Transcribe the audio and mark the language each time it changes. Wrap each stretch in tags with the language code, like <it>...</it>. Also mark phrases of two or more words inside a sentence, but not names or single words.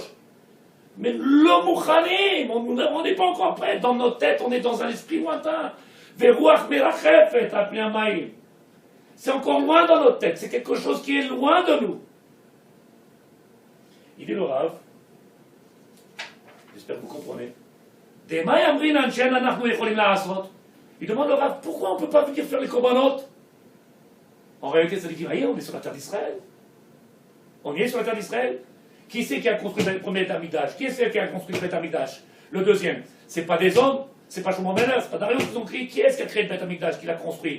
<fr>Mais le Mouchanim, on n'est pas encore prêt. Dans notre tête, on est dans un esprit lointain.</fr> <he>ורוח מרחפת פני המים.</he> <fr>C'est encore loin dans notre tête. C'est quelque chose qui est loin de nous. Il dit le Rav, j'espère que vous comprenez.</fr> <he>דמאי אמרין אנחנן אנחנו יכולים לעשות.</he> <fr>Il demande le Rav, pourquoi on ne peut pas venir faire les korbanot? En réalité, ça veut dire, voyez, on est sur la terre d'Israël. On y est sur la terre d'Israël. Qui c'est qui a construit le premier Beth Amikdash? Qui est-ce qui a construit le Beth Amikdash? Le deuxième. C'est pas des hommes, c'est pas Shlomo Melech, c'est pas Darius qui ont créé. Qui est-ce qui a créé le Beth Amikdash, qui l'a construit?</fr>